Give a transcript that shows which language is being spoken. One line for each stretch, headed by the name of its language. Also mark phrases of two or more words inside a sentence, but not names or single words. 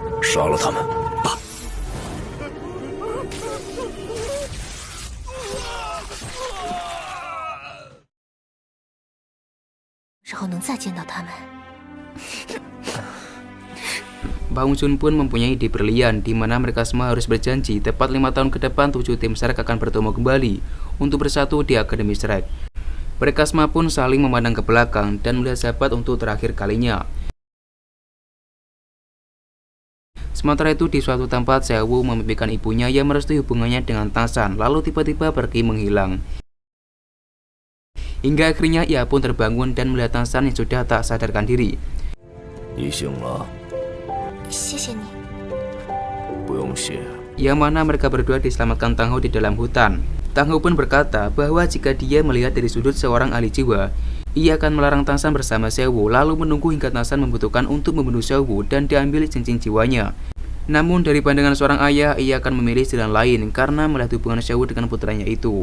Chinese: 杀了他们。然后能再见到他们。
Indonesian: Bang Sun pun mempunyai ide brilian di mana mereka semua harus berjanji tepat 5 tahun ke depan 7 tim Shrek akan bertemu kembali untuk bersatu di Akademi Shrek. Mereka semua pun saling memandang ke belakang dan melihat sahabat untuk terakhir kalinya. Sementara itu di suatu tempat Sewu memimpikan ibunya yang merestui hubungannya dengan Tarzan lalu tiba-tiba pergi menghilang. Hingga akhirnya ia pun terbangun dan melihat Tarzan yang sudah tak sadarkan diri.
Chinese: 你醒了，谢谢你。不用谢。
Indonesian: Yang mana mereka berdua diselamatkan Tang Ho di dalam hutan. Tang Ho pun berkata bahwa jika dia melihat dari sudut seorang ahli jiwa, ia akan melarang Tarzan bersama Sewu lalu menunggu hingga Tarzan membutuhkan untuk membunuh Sewu dan diambil cincin jiwanya. Namun dari pandangan seorang ayah, ia akan memilih jalan lain karena melihat hubungan Sewu dengan putranya itu.